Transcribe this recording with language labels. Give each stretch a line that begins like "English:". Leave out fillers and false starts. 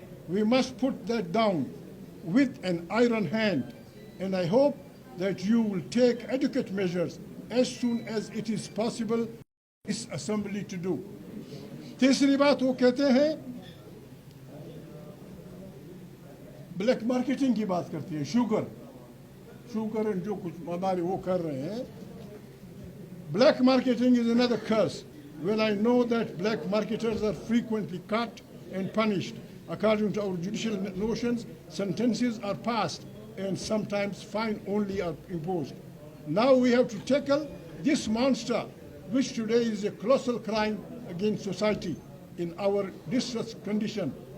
English: We must put that down with an iron hand, and I hope that you will take adequate measures as soon as it is possible this assembly to do.
Hindi: तीसरी बात वो कहते हैं, black marketing की बात करती है, sugar जो कुछ हमारे वो कर रहे हैं।
English: Black marketing is another curse. Well, I know that black marketers are frequently caught and punished. According to our judicial notions, sentences are passed and sometimes fine only are imposed. Now we have to tackle this monster, which today is a colossal crime against society in our distressed condition.